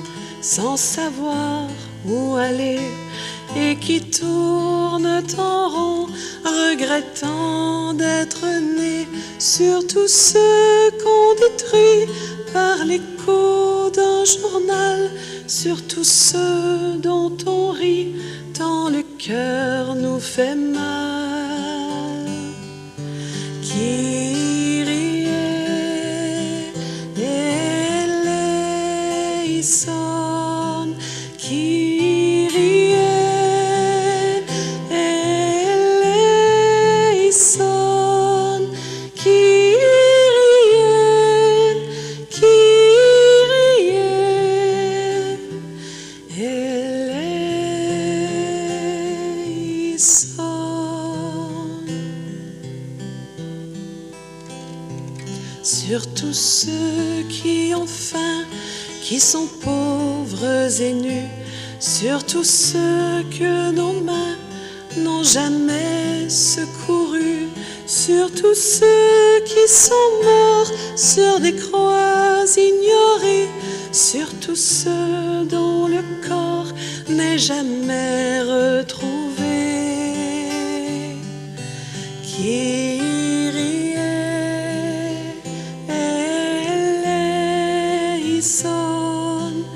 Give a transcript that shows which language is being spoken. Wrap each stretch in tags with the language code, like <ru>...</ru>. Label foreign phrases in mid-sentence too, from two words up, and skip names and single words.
<fr>sans savoir où aller et qui tournent en rond, regrettant d'être nés, sur tous ceux qu'on détruit par l'écho d'un journal, sur tous ceux dont on rit, tant le cœur nous fait mal.</fr> <el>Kyrie eleison, Kyrie eleison, Kyrie eleison.</el> <fr>Sur tous ceux qui ont faim, qui sont pauvres et nus, sur tous ceux que nos mains n'ont jamais secourus, sur tous ceux qui sont morts sur des croix ignorées, sur tous ceux dont le corps n'est jamais retrouvé.</fr> <el>Kyrie eleison,</el>